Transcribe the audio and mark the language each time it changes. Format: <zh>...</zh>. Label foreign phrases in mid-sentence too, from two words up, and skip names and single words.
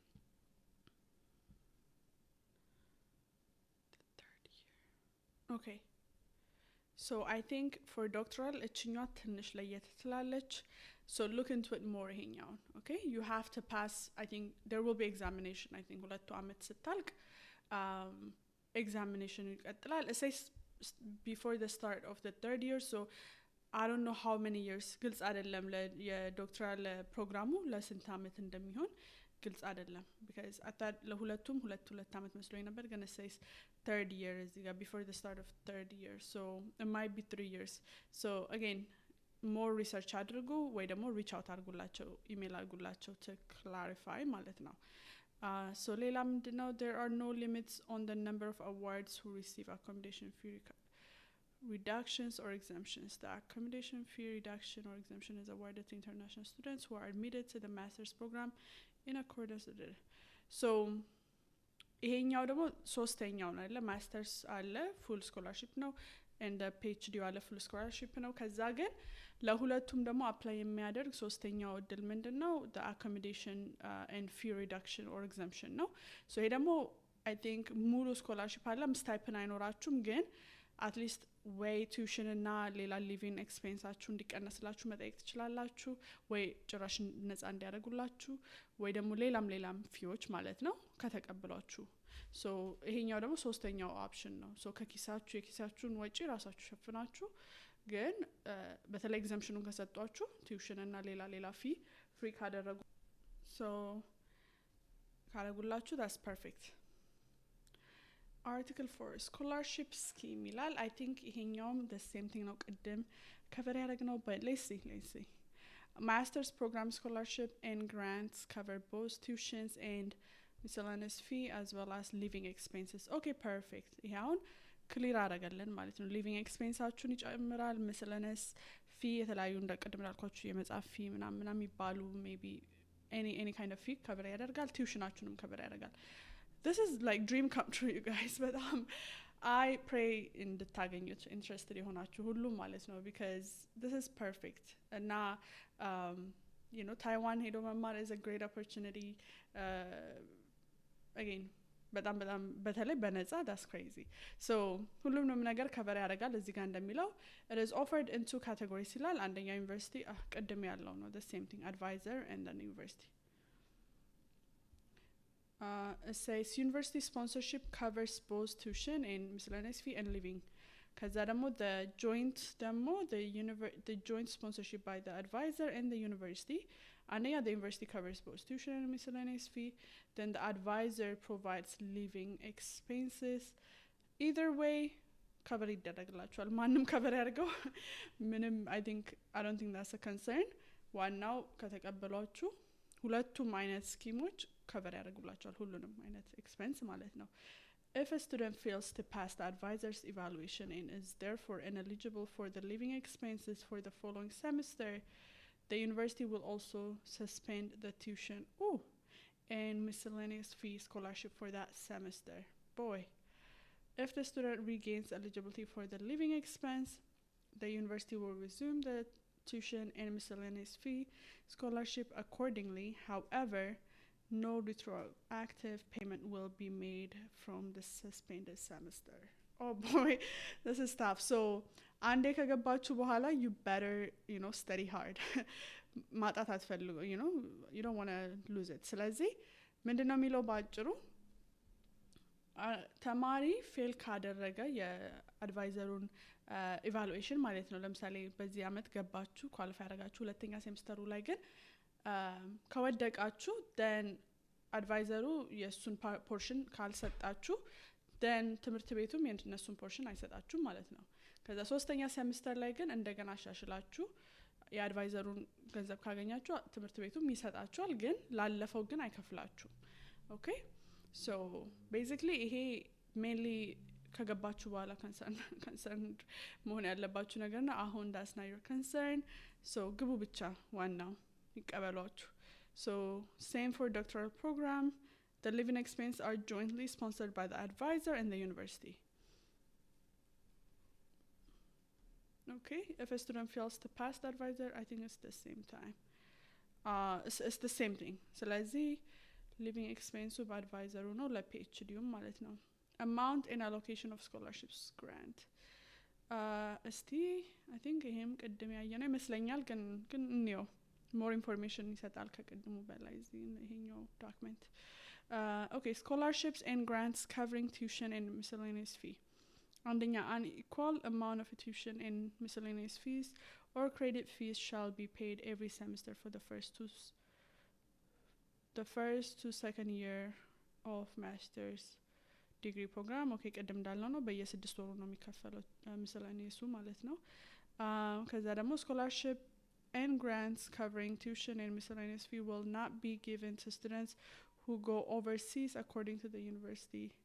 <en>the third year okay so I think for doctoral</en> <am>እችኛዋ ትንሽ ለየት ትላለች</am> <en>so look into it more ይሄኛውን okay you have to pass I think there will be examination I think</en> <am>ሁለቱ አመት ስታልቅ</am> <en>examination ይቀጥላል it says before the start of the third year so I don't know how many years</en> <am>ግልጽ አይደለም የዶክተራል ፕሮግራሙ ለስንት አመት እንደሚሆን ግልጽ አይደለም</am> <en>because I thought</en> <am>ለሁለቱም ሁለት አመት መስሎኝ ነበር ግን</am> <en>it says third year is before the start of third year so it might be 3 years so again more research</en> <am>አድርጉ ወይ ደግሞ</am> <en>reach out</en> <am>አድርጉላቸው ኢሜል አድርጉላቸው</am> <en>to clarify</en> <am>ማለት ነው</am> <en>so</en> <am>ሌላ ምንድነው</am> <en>there are no limits on the number of awards who receive accommodation fee reductions or exemptions the accommodation fee reduction or exemption is awarded to international students who are admitted to the master's program in accordance with it so</en> <am>ይሄኛው ደግሞ ሶስተኛው ነው አይደል ማስተርስ አለ</am> <en>full scholarship</en> <am>ነው</am> <en>and the PhD</en> <am>አለ</am> <en>full scholarship</en> <am>ነው ከዛ ግን ለሁለቱም ደግሞ አፕላይ የሚያደርግ ሶስተኛው እድል ምንድነው</am> <en>the accommodation and fee reduction or exemption ነው so</en> <am>ይሄ ደግሞ</am> <en>I</en> <am>think ሙሉ scholarship አለ ስታይፕን አይኖራችሁም ግን</am> <en>at least</en> <am>ወይ tuition እና ሌላ living expenseአችሁ እንዲቀነስላችሁ መጠየቅ ትችላላችሁ ወይ ጭራሽ ነፃ እንዲያደርጉላችሁ ወይ ደግሞ ሌላም ፊዎች ማለት ነው ከተቀበሏችሁ so ይሄኛው ደግሞ ሶስተኛው ኦፕሽን ነው so የኪሳችሁን ወጪ ራሳችሁ ሸፍናችሁ ግን በተለይ exemptionን ከሰጧችሁ tuition እና ሌላ ፊ ፍሪ ካደረጉ so</am> <en>ካደረጉላችሁ that's perfect article 4 scholarship scheme ይላል I think ይሄኛውም the same thing</en> <am>ነው ቅድም</am> <en>cover ያደረግነው but let's see master's program scholarship and grants cover both tuitions and miscellaneous fee as well as living expenses okay perfect</en> <am>ይሄውን ክሊር አደረገልን ማለት ነው</am> <en>living expenseአችሁን ይጨምራል miscellaneous fee</en> <am>የተለያዩ እንደቀድም ያልኳችሁ የመጻፍ</am> <en>fee</en> <am>ምናምን ይባሉ</am> <en>maybe any kind of fee cover ያደርጋል tuitionአችሁንም cover ያደርጋል this is like dream come true you guys but I pray እንድታገኙት interested</en> <am>የሆናችሁ ሁሉ ማለት ነው</am> <en>because this is perfect እና you know Taiwan</en> <am>ሄዶ መማር</am> <en>is a great opportunity</en> <am>again በጣም በተለይ በነፃ</am> <en>that's crazy so</en> <am>ሁሉንም ነገር ከቨር ያደርጋል እዚህ ጋር እንደሚለው</am> <en>it is offered in 2 categories</en> <am>ይላል አንደኛ ዩኒቨርሲቲ ቅድም ያለው ነው</am> <en>the same thing advisor and then university it says university sponsorship covers both tuition and miscellaneous fee and living</en> <am>ከዛ ደግሞ</am> <en>the joint sponsorship by the advisor and the university and the university covers both tuition and miscellaneous fee then the advisor provides living expenses either way</en> <am>cover ይደረግላችኋል ማንም cover ያርገው ምንም</am> <en>I don't think that's a concern</en> <am>ዋናው ከተቀበሏችሁ ሁለቱም አይነት ስኪሞች cover ያደርጉላችኋል ሁሉንም አይነት expense ማለት ነው</am> <en>if a student fails to pass the advisor's evaluation and is therefore ineligible for the living expenses for the following semester the university will also suspend the tuition and miscellaneous fee scholarship for that semester boy if the student regains eligibility for the living expense the university will resume the tuition and miscellaneous fee scholarship accordingly however no retroactive payment will be made from the suspended semester oh boy this is tough so</en> <am>አንዴ ከገባችሁ በኋላ</am> <en>you better you know study hard</en> <am>ማጣት አትፈልጉ</am> <en>you know you don't want to lose it</en> <am>ስለዚህ ምንድነው የሚለው ባጭሩ ተማሪ ፌል ካደረገ የአድቫይዘሩን ኢቫሉዌሽን ማለት ነው ለምሳሌ በዚህ አመት ገባችሁ ኳሊፋይ አደረጋችሁ ሁለተኛ ሴምስተሩ ላይ ግን ከወደቃችሁ then አድቫይዘሩ የሱን ፖርሽን ካልሰጣችሁ then ትምህርት ቤቱም የእነሱን ፖርሽን አይሰጣችሁ ማለት ነው ከዛ ሶስተኛ ሴምስተር ላይ ግን እንደገና አሻሽላችሁ የአድቫይዘሩን ገንዘብ ካገኛችሁ ትምህርት ቤቱም ይሰጣችኋል ግን ላለፈው ግን አይከፍላችሁ</am> <en>okay so basically ይሄ mainly</en> <am>ከገባችሁ በኋላ</am> <en>concern</en> <am>መሆን ያለባችሁ ነገር ነው አሁን</am> <en>that's not your concern so</en> <am>ግቡ ብቻ ዋናው ይቀበሏችሁ</am> <en>so same for doctoral program the living expenses are jointly sponsored by the advisor and the university okay if a student fails to pass the advisor I think it's the same time it's the same thing ስለዚህ living expense by advisor</en> <am>ነው ለፒኤችዲ ማለት ነው</am> <en>amount and allocation of scholarships grant እስቲ I think</en> <am>ይሄም ቅድም ያየነው ይመስለኛል ግን ነው</am> <en>more information</en> <am>ይሰጣል ከቅድሙ በላይ ይሄኛው</am> <en>document okay scholarships and grants covering tuition and miscellaneous fee አንደኛ an equal amount of tuition and miscellaneous fees or credit fees shall be paid every semester for the first to second year of master's degree program okay</en> <am>ቅድም እንዳልነው ነው በየ6 ወሩ ነው የሚከፈለው</am> <en>miscellaneous</en> <am>ማለት ነው ከዛ ደግሞ</am> <en>scholarship and grants covering tuition and miscellaneous fee will not be given to students who go overseas according to the university</en>